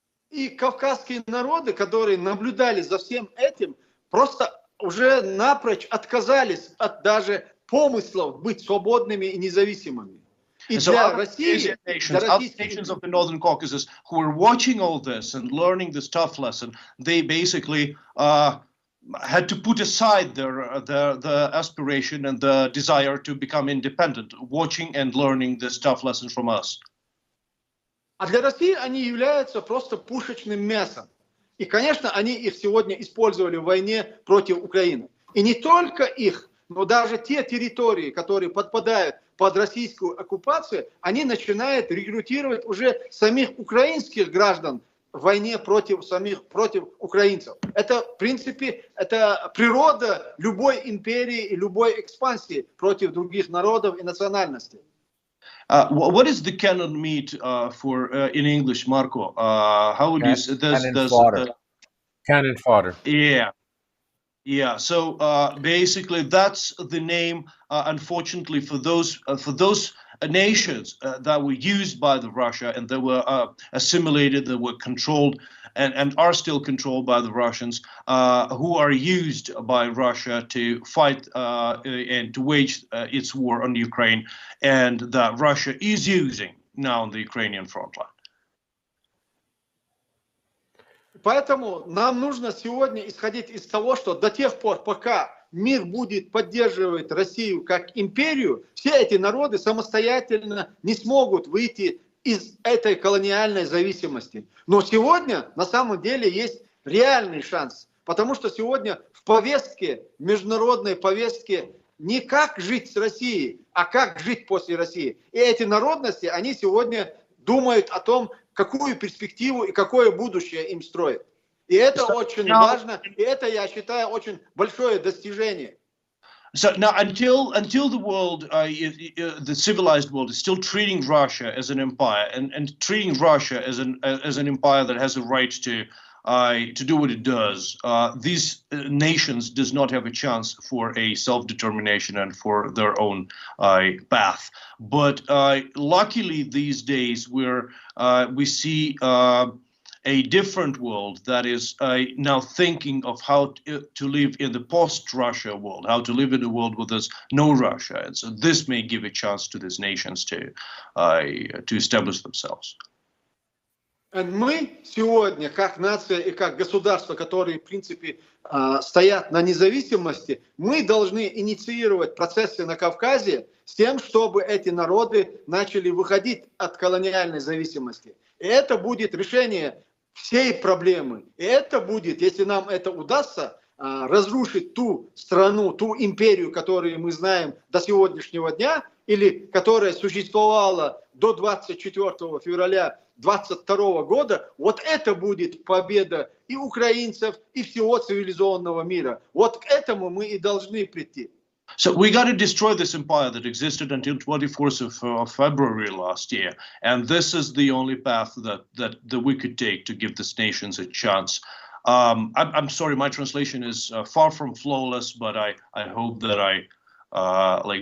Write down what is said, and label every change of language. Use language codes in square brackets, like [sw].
[ru] И кавказские народы, которые наблюдали за всем этим, просто уже напрочь отказались от даже помыслов быть свободными и независимыми. [en] And so other nations of the Northern Caucasus who were watching all this and learning this tough lesson, they basically had to put aside the aspiration and the desire to become independent, watching and learning this tough lesson from us. [ru] А для России они являются просто пушечным мясом. И, конечно, они их сегодня использовали в войне против Украины. И не только их, но даже те территории, которые подпадают под российскую оккупацию, они начинают рекрутировать уже самих украинских граждан в войне против украинцев. Это, в принципе, это природа любой империи и любой экспансии против других народов и национальностей. [en] What is the cannon meat in English, Marco? How would you say this? Cannon fodder. Yeah. Yeah, so basically that's the name, unfortunately, for those nations that were used by the Russia and that were assimilated, that were controlled and are still controlled by the Russians, who are used by Russia to fight and to wage its war on Ukraine, and that Russia is using now on the Ukrainian front line. [ru] Поэтому нам нужно сегодня исходить из того, что до тех пор, пока мир будет поддерживать Россию как империю, все эти народы самостоятельно не смогут выйти из этой колониальной зависимости. Но сегодня на самом деле есть реальный шанс, потому что сегодня в повестке, международной повестке, не как жить с Россией, а как жить после России. И эти народности, они сегодня думают о том, какую перспективу и какое будущее им строят. И это очень важно, и это, я считаю, очень большое достижение. [en] So now, until the world, the civilized world, is still treating Russia as an empire and treating Russia as an empire that has a right to do what it does, these nations does not have a chance for a self-determination and for their own path. But luckily these days we see a different world that is now thinking of how to live in the post-Russia world, how to live in a world where there's no Russia. And so this may give a chance to these nations to establish themselves. [ru] Мы сегодня, как нация и как государство, которые, в принципе, стоят на независимости, мы должны инициировать процессы на Кавказе с тем, чтобы эти народы начали выходить от колониальной зависимости. И это будет решение всей проблемы. И это будет, если нам это удастся, разрушить ту страну, ту империю, которую мы знаем до сегодняшнего дня, или которая существовала до 24 февраля 22 года, вот это будет победа и украинцев, и всего цивилизованного мира. Вот к этому мы и должны прийти. [en] So we got to destroy this empire that existed until 24th of February last year, and this is the only path that we could take to give these nations a chance. I'm sorry, my translation is far from flawless, but I hope that like